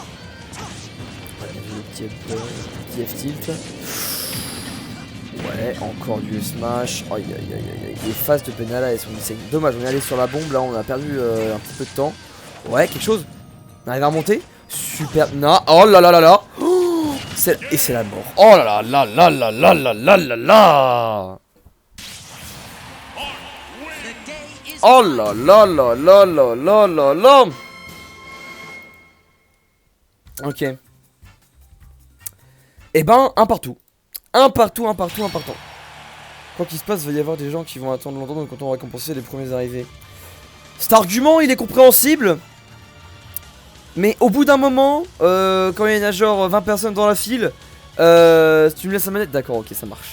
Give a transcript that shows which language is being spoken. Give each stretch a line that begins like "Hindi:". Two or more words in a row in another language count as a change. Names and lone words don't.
French: Le petit F-tilt. Ouais, encore du smash. Aïe aïe aïe aïe. Les phases de Benalla elles sont insane. Dommage, on est allé sur la bombe là, on a perdu un petit peu de temps. Ouais, quelque chose. On arrive à remonter. Super. Non. Oh là là là là. Oh, et c'est la mort. Oh là là là là là là là là là. Oh là là là là là là là là. Ok. Eh ben, un partout. Un partout, un partout, un partout. Quoi qu'il se passe, il va y avoir des gens qui vont attendre longtemps quand on va récompenser les premiers arrivés. Cet argument, il est compréhensible. Mais au bout d'un moment, quand il y a genre 20 personnes dans la file, si tu me laisses la manette, d'accord, ok, ça marche.